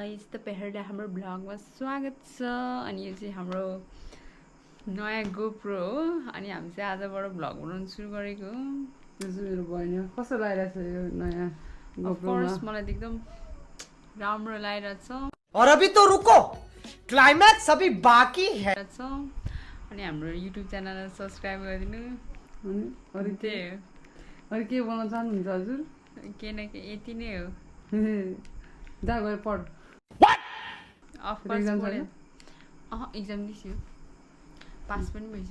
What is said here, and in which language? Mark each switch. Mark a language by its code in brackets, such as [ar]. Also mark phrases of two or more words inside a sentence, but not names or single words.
[ne] तपाईहरुलाई हाम्रो भ्लगमा स्वागत छ। अनि यो चाहिँ हाम्रो नयाँ गोप्रो हो अनि हामी चाहिँ आजबाट भ्लग बनाउन सुरु गरेको हो। यो चाहिँ मेरो बहिनी कस्तो लागिरहेछ यो नयाँ गोप्रोमा? फर्स्ट मलाई एकदम राम्रो लागिरहेछ। [hi] और अभी तो रुको, क्लाइमैक्स अभी बाकी है। [ne] अनि हाम्रो युट्युब च्यानललाई सब्स्क्राइब गरिदिनु। अनि अरु त्यही हो। अरु के बनाउन चाहनुहुन्छ हजुर? के न के यति नै हो। जा गएर पढ। [en] of course [ne] एक्जाम पढ्यो। एक्जाम दिसियो। पास पनि भइसक्यो।